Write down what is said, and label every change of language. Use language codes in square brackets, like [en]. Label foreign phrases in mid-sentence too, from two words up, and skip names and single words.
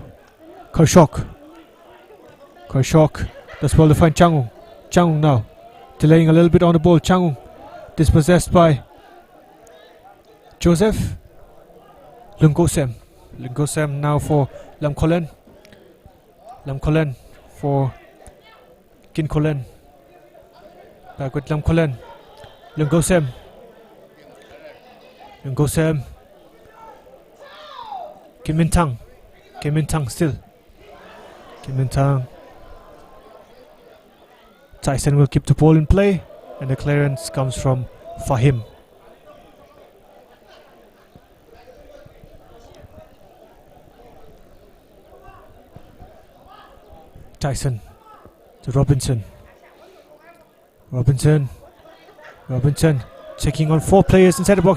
[en] Karshok does well to find Changung now, delaying a little bit on the ball. Changung dispossessed by Joseph. Lungosem now for Lam Kolen for Kin Kolen. Back with Lam Kolen. Lungosem. Kim Min Tang still. Kim Min Tang. Tyson will keep the ball in play, and the clearance comes from Fahim. Tyson to Robinson checking on 4 players inside the box.